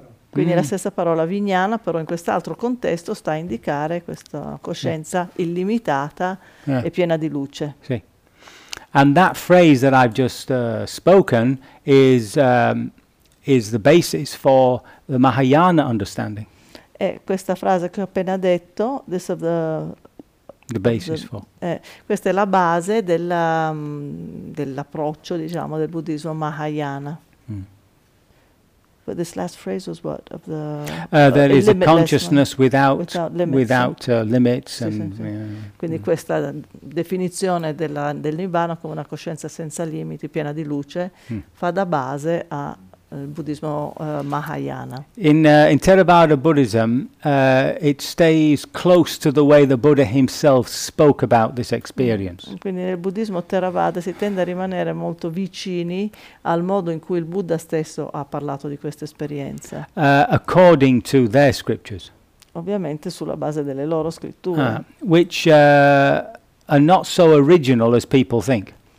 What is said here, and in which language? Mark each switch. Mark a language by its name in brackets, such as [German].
[Italian] Quindi la stessa parola vijnana, però in quest'altro contesto, sta a indicare questa coscienza illimitata e piena di luce. Sì. [English] And that phrase that I've just spoken is the basis for the Mahayana understanding. [Italian] E questa frase che ho appena detto, [English] this of the basis for. [Italian] Questa è la base dell'approccio, diciamo, del buddismo Mahayana. [English] But this last phrase was what? Of the there is a consciousness without limits. Without limits. [Italian] Sì, [English] and, [Italian] sì, sì. [English] Yeah. [Italian] Quindi questa definizione del Nirvana come una coscienza senza limiti, piena di luce, fa da base al buddismo Mahayana. [English] In Theravada Buddhism, it stays close to the way the Buddha himself spoke about this experience. [Italian] Quindi nel buddismo Theravada si tende a rimanere molto vicini al modo in cui il Buddha stesso ha parlato di questa esperienza. [English] According to their scriptures. [Italian] Ovviamente sulla base delle loro scritture. [English] Which are not so original as people think.